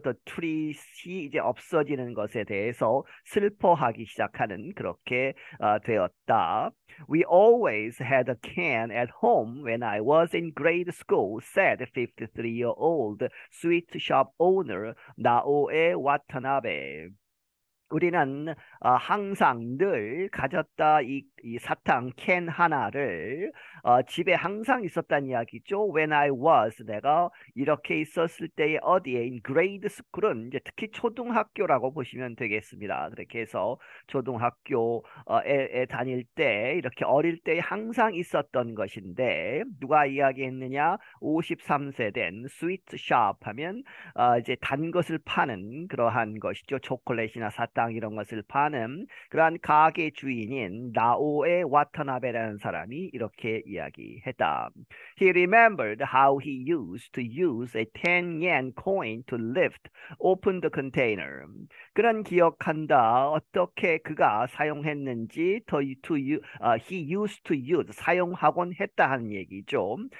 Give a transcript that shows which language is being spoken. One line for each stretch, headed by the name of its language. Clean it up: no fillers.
Korean: The treat이 이제 없어지는 것에 대해서 슬퍼하기 시작하는, 그렇게 되었다.
English: We always had a can at home when I was in grade school, said 53-year-old sweet shop owner Naoe Watanabe.
Korean: 우리는 항상 늘 가졌다. 이 사탕 캔 하나를 집에 항상 있었다는 이야기죠.
English: When I was,
Korean: 내가 이렇게 있었을 때에 어디에
English: in grade school
Korean: 은 이제 특히 초등학교라고 보시면 되겠습니다. 그렇게 해서 초등학교에 다닐 때, 이렇게 어릴 때 항상 있었던 것인데, 누가 이야기했느냐? 53세 된 스위트 샵 하면 이제 단 것을 파는 그러한 것이죠. 초콜릿이나 사탕 이런 것을 파는 그러한 가게 주인인 나오 도의 와타나베라는 사람이 이렇게 이야기했다.
English: He remembered how he used to use a 10 yen coin to lift open the container.
Korean: 그는 기억한다. 어떻게 그가 사용했는지
English: he used to use
Korean: 사용하곤 했다 하는 얘기죠.